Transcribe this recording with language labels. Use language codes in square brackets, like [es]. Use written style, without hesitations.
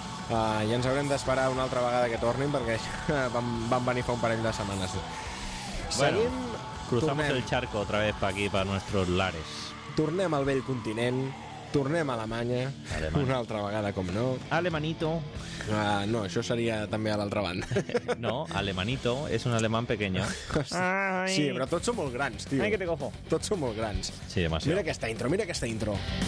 [ca] I ens haurem d'esperar una altra vegada que tornin, perquè van venir fa un parell de setmanes. Seguim, [es] cruzamos [ca] tornem. [es] El charco otra vez para aquí, para nuestros lares. [ca] Tornem al vell continent, tornem a Alemanya, una altra vegada, com no. [es] Alemanito. [ca] No, això seria també a l'altra banda. No, alemanito és un [es] alemán pequeño. [ca] Sí, però tots són molt grans, tio. [es] Ai, que te cojo. [ca] Tots són molt grans. [es] Sí, demasiado. [ca] Mira aquesta intro.